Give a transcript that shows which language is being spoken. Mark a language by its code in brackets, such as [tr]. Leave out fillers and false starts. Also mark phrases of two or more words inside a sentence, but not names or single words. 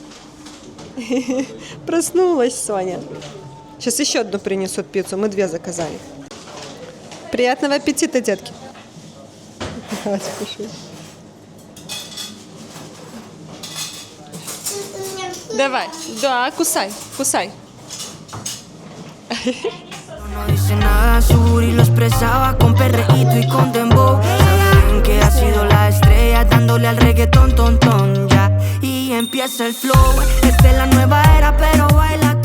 [ru] Проснулась Соня. Сейчас еще одну принесут пиццу. Мы 2 заказали. Приятного аппетита, детки. Давайте кушай. Давай. Да, кусай, кусай. [es] No dice nada, sur y lo expresaba con perreíto y con dembow. Saben que ha sido la estrella dándole al reggaetón, ton, ton, ya. Y empieza el flow. Esta es la nueva era, pero baila.